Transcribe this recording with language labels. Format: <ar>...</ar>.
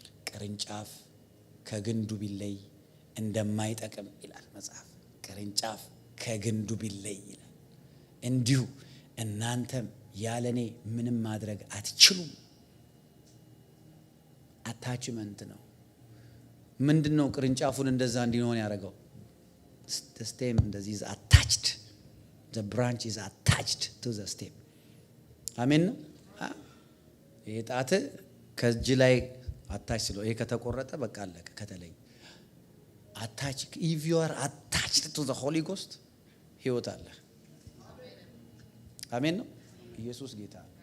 <am>ቅርንጫፍ ከግንዱ ቢለይ እንደማይጠቅም ይላል መጽሐፍ። ቅርንጫፍ ከግንዱ ቢለይ ይላል እንዲሁ እናንተም ያለኔ ምንም ማድረግ አትችሉም። አታችመንት ነው። ምንድነው ቅርንጫፉን እንደዛ እንዲሆን ያደረገው?</am> <en>the stem</en> <am>እንደዚህ</am> <en>is attached, the branch is attached to the stem.</en> <am>አሜን ነው። ይሄ ጣት ከእጅ ላይ አታች ስለው ይሄ ከተቆረጠ በቃ አለቀ። ከተለይ</am> <en>attach if you are attached to the Holy Ghost</en> <am>ህይወት አለ። አሜን ነው። ኢየሱስ ጌታ</am>